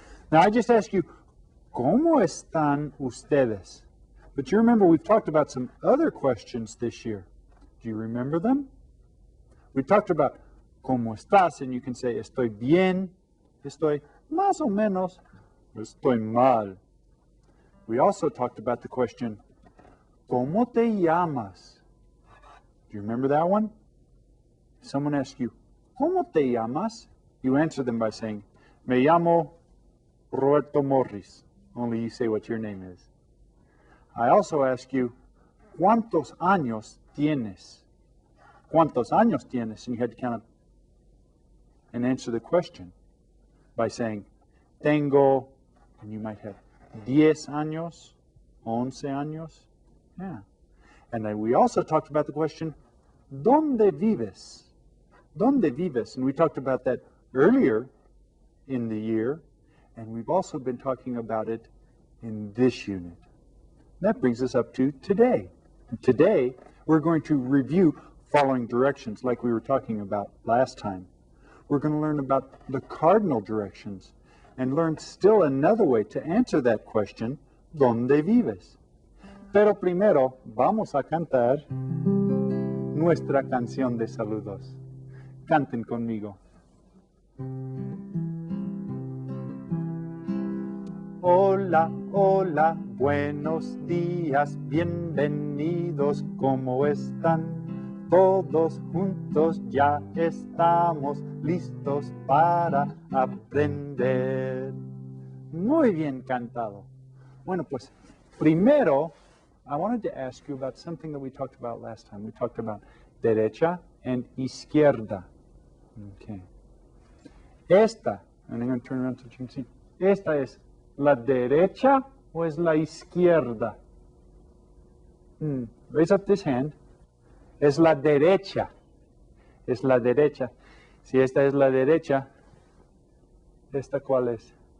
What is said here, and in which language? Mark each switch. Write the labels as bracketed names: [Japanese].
[English] Now I just ask you, [Spanish] ¿cómo están ustedes? [English] But you remember we've talked about some other questions this year. Do you remember them? We talked about [Spanish] ¿cómo estás? [English] And you can say [Spanish] estoy bien, estoy más o menos, estoy mal. [English] We also talked about the question [Spanish] ¿cómo te llamas? [English] Do you remember that one? If someone asks you, [Spanish] ¿cómo te llamas? [English] You answer them by saying, [Spanish] me llamo Roberto Morris. [English] Only you say what your name is. I also ask you, [Spanish] ¿cuántos años tienes? ¿Cuántos años tienes? [English] And you had to count up and answer the question by saying, tengo, and you might have 10 años, 11 años. Yeah. And then we also talked about the question, [Spanish] ¿dónde vives? ¿Dónde vives? [English] And we talked about that earlier in the year, and we've also been talking about it in this unit. That brings us up to today. And today, we're going to review following directions like we were talking about last time. We're going to learn about the cardinal directions and learn still another way to answer that question, [Spanish] ¿dónde vives? Pero primero, vamos a cantar nuestra canción de saludos. Canten conmigo. Hola, hola, buenos días, bienvenidos, ¿cómo están? Todos juntos ya estamos listos para aprender. Muy bien cantado. Bueno, pues primero, [English] I wanted to ask you about something that we talked about last time. We talked about derecha and izquierda. Okay. Esta, and I'm going to turn around so you can see. [Spanish] Esta es la derecha o es la izquierda? [English] Raise up this hand. [Spanish] Es la derecha. Es la derecha. Si esta es la derecha, ¿esta cuál es?